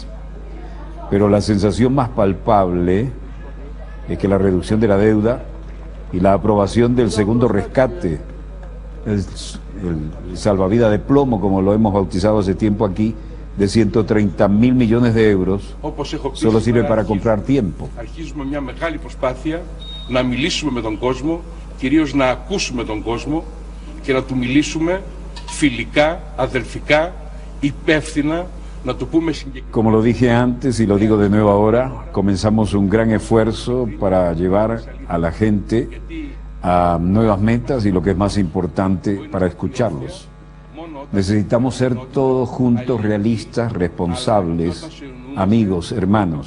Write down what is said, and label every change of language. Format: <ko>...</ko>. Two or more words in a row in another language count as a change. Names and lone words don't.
<es>Pero la sensación más palpable es que la reducción de la deuda y la aprobación del segundo rescate, el salvavidas de plomo, como lo hemos bautizado hace tiempo aquí, de 130.000 millones de euros, solo sirve para comprar tiempo.</es> <el>Αρχίζουμε μια μεγάλη προσπάθεια να μιλήσουμε με τον κόσμο, κυρίως να ακούσουμε τον κόσμο και να του μιλήσουμε φιλικά, αδελφικά, υπεύθυνα.</el> <es>Como lo dije antes y lo digo de nuevo ahora, comenzamos un gran esfuerzo para llevar a la gente a nuevas metas y, lo que es más importante, para escucharlos. Necesitamos ser todos juntos realistas, responsables, amigos, hermanos.</es>